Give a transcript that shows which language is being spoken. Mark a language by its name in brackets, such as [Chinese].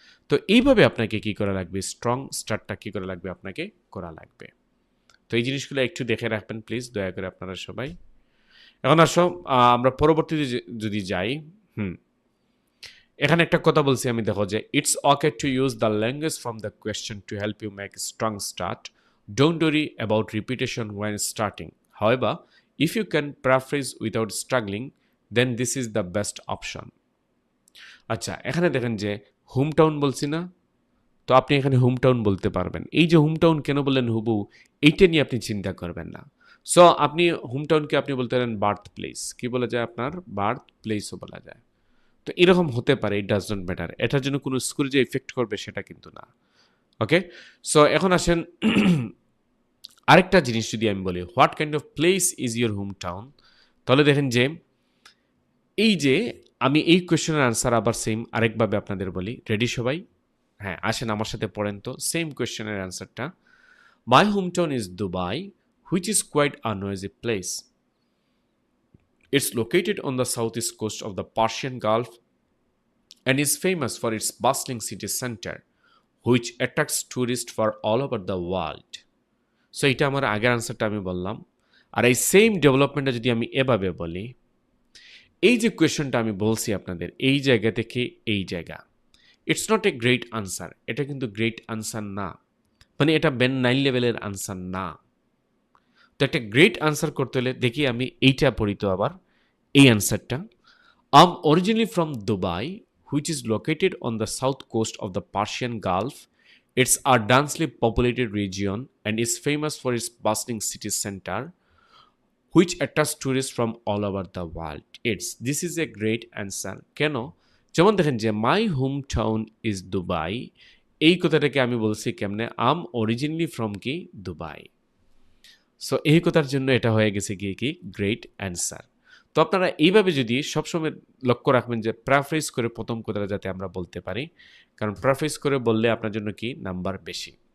[Bangla] তো এইভাবে আপনাকে কি করা লাগবে, স্ট্রং স্টার্টটা কি করা লাগবে, আপনাকে করা লাগবে। তো এই জিনিসগুলো একটু দেখে রাখবেন প্লিজ, দয়া করে আপনারা সবাই। এখন আসো আমরা পরবর্তীতে যদি যাই, এখানে একটা কথা বলছি আমি, দেখো যে [English] It's okay to use the language from the question to help you make strong start. Don't worry about repetition when starting. However, if you can paraphrase without struggling, then this is the best option. [Bangla] আচ্ছা এখানে দেখেন যে home town বলছি না, তো আপনি এখানে home town বলতে পারবেন। এই যে হোম টাউন কেন বললেন হুবু, এইটা নিয়ে আপনি চিন্তা করবেন না। সো আপনি হোম টাউনকে আপনি বলতে পারেন বার্থ প্লেস, কি বলা যায় আপনার, বার্থ প্লেসও বলা যায়। তো এরকম হতে পারে, [English] it does not matter, [Bangla] এটার জন্য কোনো স্কুল যে ইফেক্ট করবে সেটা কিন্তু না। ওকে, সো এখন আসেন আরেকটা জিনিস যদি আমি বলি, [English] what kind of place is your home town, [Bangla] তাহলে দেখেন যে এই যে আমি এই কোয়েশ্চেনের আনসার আবার সেম আরেকভাবে আপনাদের বলি, রেডি সবাই? হ্যাঁ আসেন আমার সাথে পড়েন তো সেম কোয়েশ্চেনের আনসারটা। [English] My home town is Dubai, which is quite a noisy place. It's located on the southeast coast of the Persian Gulf and is famous for its bustling city center, which attracts tourists from all over the world. [Bangla] So এটা আমার আগের আনসারটা আমি বললাম। আর এই same ডেভেলপমেন্টটা যদি আমি এভাবে বলি, এই যে কোয়েশনটা আমি বলছি আপনাদের, এই জায়গা থেকে এই জায়গা, [English] it's not a great answer, [Bangla] এটা কিন্তু গ্রেট আনসার না, মানে এটা বেন 9 লেভেলের আনসার না। তো একটা গ্রেট আনসার করতে হলে দেখি আমি এইটা পড়ি তো আবার, এই আনসারটা, [English] I'm originally from Dubai, which is located on the south coast of the Persian Gulf. It's a densely populated region and is famous for its bustling city center, which attracts tourists from all over the world. This is a great answer. [Bangla] কেন? যেমন দেখেন যে [English] my home town is Dubai, [Bangla] এই কথাটাকে আমি বলছি কেমনে, আম originally from কি দুবাই। সো এই কথার জন্য এটা হয়ে গেছে গিয়ে কি গ্রেট অ্যান্সার। তো আপনারা এইভাবে যদি সবসময় লক্ষ্য রাখবেন যে প্রাফ্রেজ করে প্রথম কথাটা যাতে আমরা বলতে পারি, কারণ প্রাফ্রেজ করে বললে আপনার জন্য কি নাম্বার বেশি।